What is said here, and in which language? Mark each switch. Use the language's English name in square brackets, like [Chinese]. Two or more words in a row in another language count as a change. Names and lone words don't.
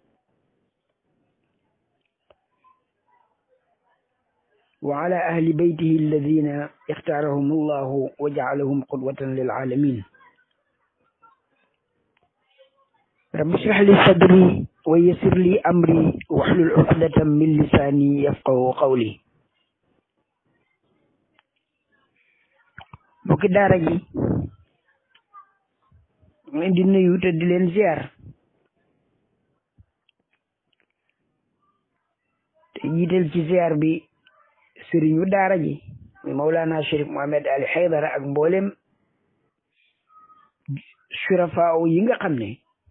[Arabic] وعلى أهل بيته الذين اختارهم الله وجعلهم قدوة للعالمين رب اشرح لي صدري ويسر لي أمري واحلل عقدة من لساني يفقهوا قولي. [Wolof] mbokki daara ji leen di nuyu te di leen ziar te jiital ci ziar bi sëriñu daara ji muy Mawlana Chérif Mohamed Ali Haydara ak mboolem surafaa yi nga xam ne